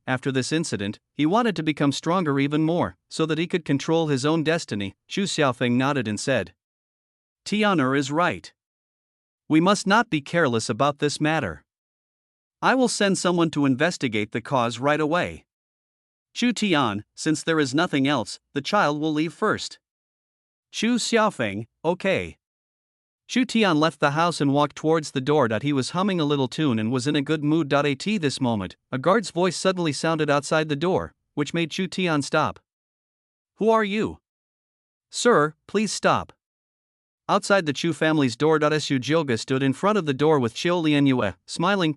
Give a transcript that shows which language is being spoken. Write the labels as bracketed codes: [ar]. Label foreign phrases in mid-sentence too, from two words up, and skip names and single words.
[en] After this incident, he wanted to become stronger even more, so that he could control his own destiny. Chu Xiaofeng nodded and said, Tianer is right. We must not be careless about this matter. I will send someone to investigate the cause right away. Chu Tian, since there is nothing else, the child will leave first. Chu Xiaofeng, okay. Chu Tian left the house and walked towards the door. He was humming a little tune and was in a good mood. At this moment, a guard's voice suddenly sounded outside the door, which made Chu Tian stop. Who are you? Sir, please stop. Outside the Chu family's door. Su Jioga stood in front of the door with Chiu Lianyue, smiling.